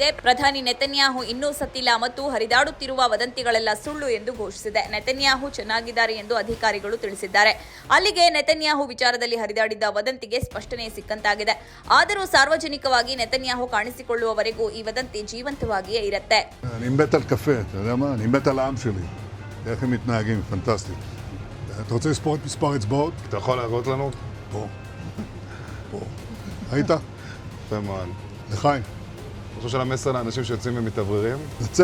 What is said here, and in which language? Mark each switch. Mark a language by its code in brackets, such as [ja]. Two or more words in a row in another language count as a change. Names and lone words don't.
[kn] ಪ್ರಧಾನಿ ನೆತನ್ಯಾಹು ಇನ್ನೂ ಸತ್ತಿಲ್ಲ ಮತ್ತು ಹರಿದಾಡುತ್ತಿರುವ ವದಂತಿಗಳೆಲ್ಲ ಸುಳ್ಳು ಎಂದು ಘೋಷಿಸಿದೆ. ನೆತನ್ಯಾಹು ಚೆನ್ನಾಗಿದ್ದಾರೆ ಎಂದು ಅಧಿಕಾರಿಗಳು ತಿಳಿಸಿದ್ದಾರೆ. ಅಲ್ಲಿಗೆ ನೆತನ್ಯಾಹು ವಿಚಾರದಲ್ಲಿ ಹರಿದಾಡಿದ್ದ ವದಂತಿಗೆ ಸ್ಪಷ್ಟನೆ ಸಿಕ್ಕಂತಾಗಿದೆ. ಆದರೂ ಸಾರ್ವಜನಿಕವಾಗಿ ನೆತನ್ಯಾಹು ಕಾಣಿಸಿಕೊಳ್ಳುವವರೆಗೂ ಈ ವದಂತಿ ಜೀವಂತವಾಗಿಯೇ ಇರುತ್ತೆ. [he] אני מת על קפה, אתה יודע מה? אני מת על העם שלי. איך הם מתנהגים, פנטסטי. אתה רוצה לספור את מספר אצבעות? אתה יכול להראות לנו? פה. פה. היית? יפה מאוד. לחיים. אני חושב של המסר לאנשים שיוצאים ומתאווררים?